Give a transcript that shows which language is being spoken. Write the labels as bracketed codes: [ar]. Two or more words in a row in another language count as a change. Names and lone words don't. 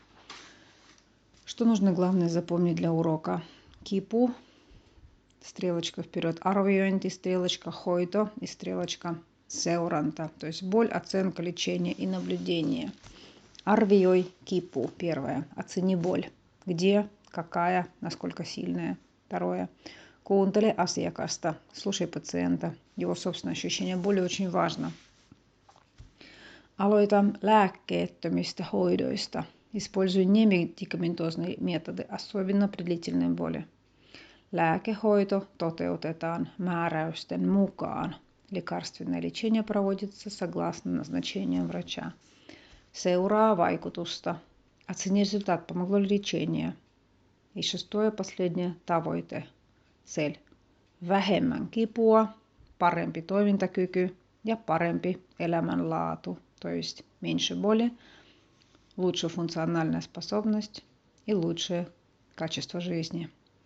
[ru] Что нужно главное запомнить для урока? Kipu, стрелочка вперед, arviointi, стрелочка hoito и стрелочка seuranta. То есть боль, оценка, лечение и наблюдение. [fi] arvioi kipu, [ru] первое. Оцени боль. Где, какая, насколько сильная. Второе. [fi] Kuuntele asiakasta, [ru] слушай пациента. Его собственное ощущение боли очень важно. [fi] Aloita lääkkeettömistä hoidoista. [ru] Используй немедикаментозные методы, особенно при длительной боли. [fi] Lääkehoito toteutetaan määräysten mukaan. [ru] Лекарственное лечение проводится согласно назначениям врача. [fi] Seuraa vaikutusta. [ru] Оцени результат, помогло ли лечение. И шестое, последнее, tavoite, цель. [fi] Vähemmän kipua, parempi toimintakyky ja parempi elämänlaatu. [ru] То есть меньше боли, лучшая функциональная способность и лучшее качество жизни.